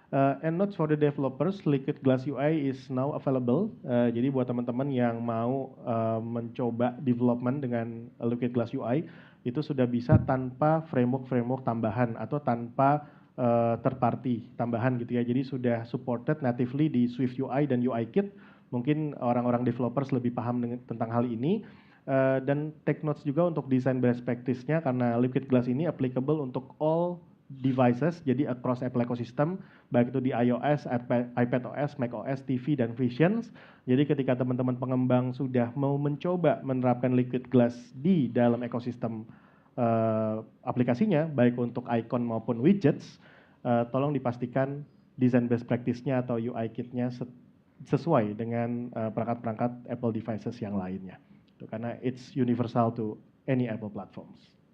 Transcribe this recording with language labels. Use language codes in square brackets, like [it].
[en] And notes for the developers, Liquid Glass UI is now available. [id] Jadi buat teman-teman yang mau mencoba development dengan Liquid Glass UI, itu sudah bisa tanpa framework tambahan atau tanpa third party tambahan gitu ya. Jadi sudah supported natively di Swift UI dan UI Kit. Mungkin orang-orang developers lebih paham tentang hal ini. Dan [en] take notes [id] juga untuk desain best practice-nya karena Liquid Glass ini applicable untuk [en] all devices, [id] jadi [en] across Apple ecosystem, [id] baik itu di iOS, iPadOS, macOS, TV, dan Visions. Jadi ketika teman-teman pengembang sudah mau mencoba menerapkan Liquid Glass di dalam ekosistem aplikasinya, baik untuk icon maupun widgets, tolong dipastikan desain best practice-nya atau UI kit-nya sesuai dengan perangkat-perangkat Apple devices yang lainnya. Karena [en] it's universal to any Apple platforms.